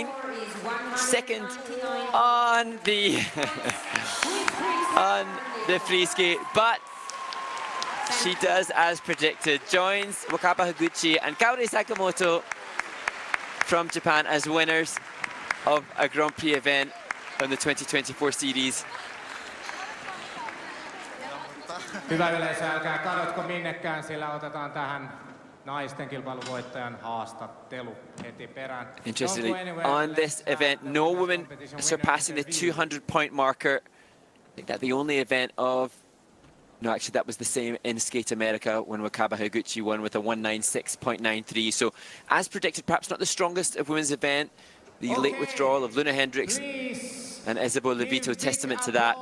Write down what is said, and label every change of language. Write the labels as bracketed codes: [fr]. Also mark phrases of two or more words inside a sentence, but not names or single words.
[en] Second on the on the free skate, but she does as predicted. Joins Wakaba Higuchi and Kaori Sakamoto from Japan as winners of a Grand Prix event on the 2024 series. [fi] Hyvä yleisö, älkää kadotko minnekään, sillä otetaan tähän naisten kilpailuvoittajan haastattelu heti perään. [en] Interestingly, on this event, no woman surpassing the 200-point marker. I think that the only event of, no, actually that was the same in Skate America when Wakaba Higuchi won with a 196.93. So, as predicted, perhaps not the strongest of women's event. The late withdrawal of Luna Hendricks and Isabel Levito, testament to that.